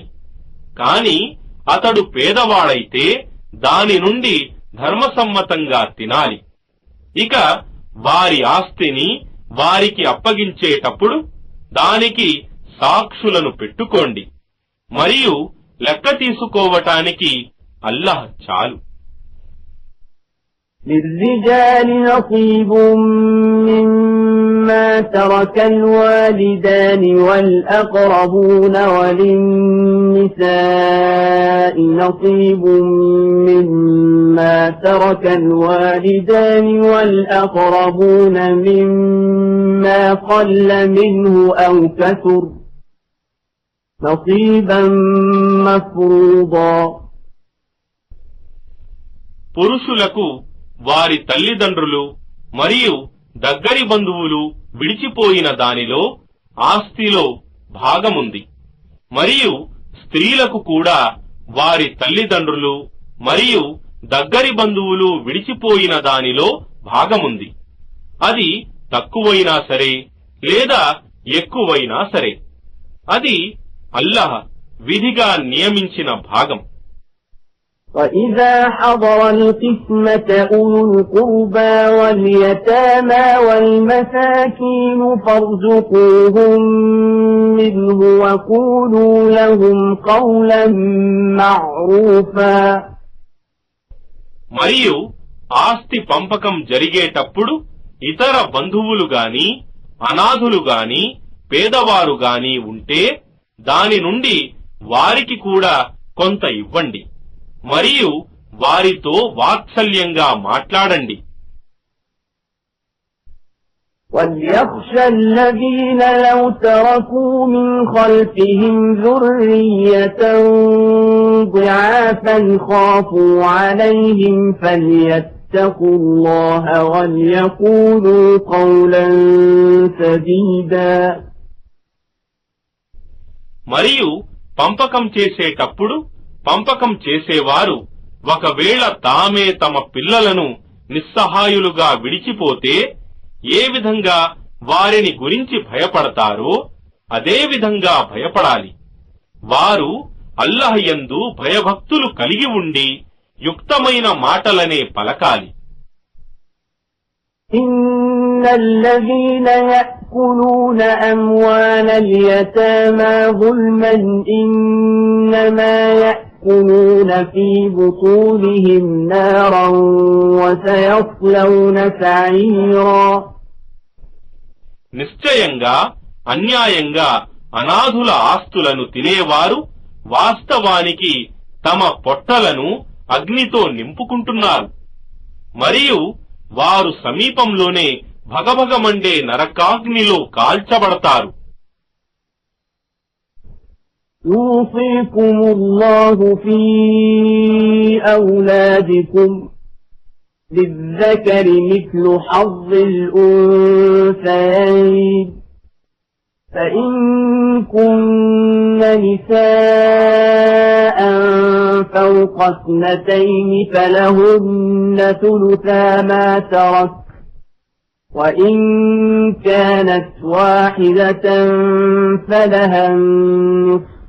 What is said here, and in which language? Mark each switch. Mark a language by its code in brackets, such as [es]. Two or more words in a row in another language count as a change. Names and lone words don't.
[te] కాని అతడు పేదవాడైతే దాని నుండి ధర్మసమ్మతంగా తినాలి. ఇక వారి ఆస్తిని వారికి అప్పగించేటప్పుడు దానికి సాక్షులను పెట్టుకోండి. మరియు లెక్క తీసుకోవటానికి అల్లాహ్ చాలు. [ar] للرجال نصيب مما ترك الوالدان والأقربون وللنساء نصيب مما ترك الوالدان والأقربون مما قل منه أو كثر نصيبا مفروضا. [te] పురుషులకు వారి తల్లిదండ్రులు మరియు దగ్గరి బంధువులు విడిచిపోయిన దానిలో ఆస్తిలో భాగముంది. మరియు స్త్రీలకు కూడా వారి తల్లిదండ్రులు మరియు దగ్గరి బంధువులు విడిచిపోయిన దానిలో భాగముంది. అది తక్కువైనా సరే లేదా ఎక్కువైనా సరే అది అల్లాహ్ విధిగా నియమించిన భాగం. [ar] وَإِذَا حَضَرَ الْقِسْمَةَ أُولُو الْقُرْبَى وَالْيَتَامَى وَالْمَسَاكِينُ فَارْزُقُوهُم مِّنْهُ وَقُولُوا لَهُمْ قَوْلًا مَّعْرُوفًا. [te] మరియు ఆస్తి పంపకం జరిగేటప్పుడు ఇతర బంధువులు గాని అనాథులు గాని పేదవారు గాని ఉంటే దాని నుండి వారికి కూడా కొంత ఇవ్వండి మరియు వారితో వాత్సల్యంగా మాట్లాడండి. [ar] وَلْيَخْشَ الَّذِينَ لَوْ تَرَكُوا مِنْ خَلْفِهِمْ ذُرِّيَّةً ضِعَافًا خَافُوا عَلَيْهِمْ فَلْيَتَّقُوا اللَّهَ وَلْيَقُولُوا قَوْلًا سَدِيدًا. [te] మరియు పంపకం చేసేటప్పుడు పంపకం చేసేవారు ఒకవేళ తామే తమ పిల్లలను నిస్సహాయులుగా విడిచిపోతే ఏ విధంగా వారిని గురించి భయపడతారో అదే విధంగా భయపడాలి. వారు అల్లాహ్ యందు భయభక్తులు కలిగి ఉండి యుక్తమైన మాటలనే పలకాలి. [ar] إِنَّ الَّذِينَ يَأْكُلُونَ أَمْوَالَ الْيَتَامَى ظُلْمًا إِنَّمَا يَأْكُلُونَ فِي بُطُونِهِمْ نَارًا وَسَيَصْلَوْنَ سَعِيرًا. [te] నిశ్చయంగా అన్యాయంగా అనాథుల ఆస్తులను తినేవారు వాస్తవానికి తమ పొట్టలను అగ్నితో నింపుకుంటున్నారు మరియు వారు సమీపంలోనే భగభగమండే నరకాగ్నిలో కాల్చబడతారు. [ar] يوصيكم الله في أولادكم للذكر مثل حظ الأنثيين فإن كن نساء فوق 2 فلهن ثلثا ما ترك وإن كانت واحدة فلها النصف